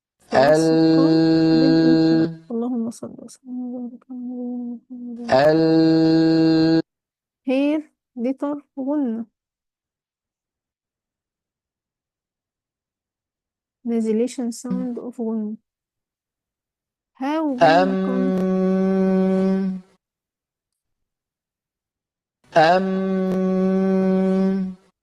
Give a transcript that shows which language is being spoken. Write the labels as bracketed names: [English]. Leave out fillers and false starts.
[English] توسط come with انحراف. [Arabic] اللهم صل وسلم وبارك على نبينا محمد. [English] Here letter غنة. Nasalization sound of غنة. How غنة come?